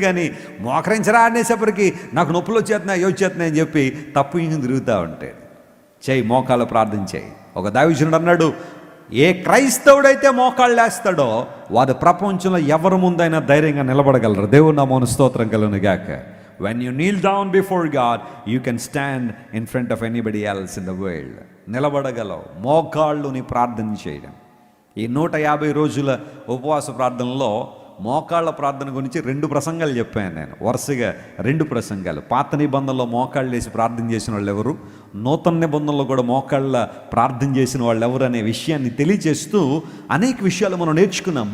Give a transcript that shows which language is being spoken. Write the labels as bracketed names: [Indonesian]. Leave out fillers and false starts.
[Telugu] కానీ మోకరించరా అనేసేపటికి నాకు నొప్పులు వచ్చేస్తున్నాయి అని చెప్పి తప్పు ఇంక తిరుగుతూ ఉంటాడు. చేయి, మోకాళ్ళ ప్రార్థన చేయి. ఒక దైవజనుడు అన్నాడు, ఏ క్రైస్తవుడైతే మోకాళ్ళు వేస్తాడో వారి ప్రపంచంలో ఎవరి ముందైనా ధైర్యంగా నిలబడగలరు. దేవుని నామమున స్తోత్రం కలుగును గాక. [English] When you kneel down before God, you can stand in front of anybody else in the world. [Telugu] నిలబడగలవు మోకాళ్ళుని ప్రార్థన చేయడం. ఈ 150 రోజుల ఉపవాస ప్రార్థనలో మోకాళ్ళ ప్రార్థన గురించి 2 ప్రసంగాలు చెప్పాను నేను. వరుసగా 2 ప్రసంగాలు. పాత నిబంధనలో మోకాళ్ళు వేసి ప్రార్థన చేసిన వాళ్ళు ఎవరు, నూతన నిబంధనలో కూడా మోకాళ్ళ ప్రార్థన చేసిన వాళ్ళు ఎవరు అనే విషయాన్ని తెలియజేస్తూ అనేక విషయాలు మనం నేర్చుకున్నాం.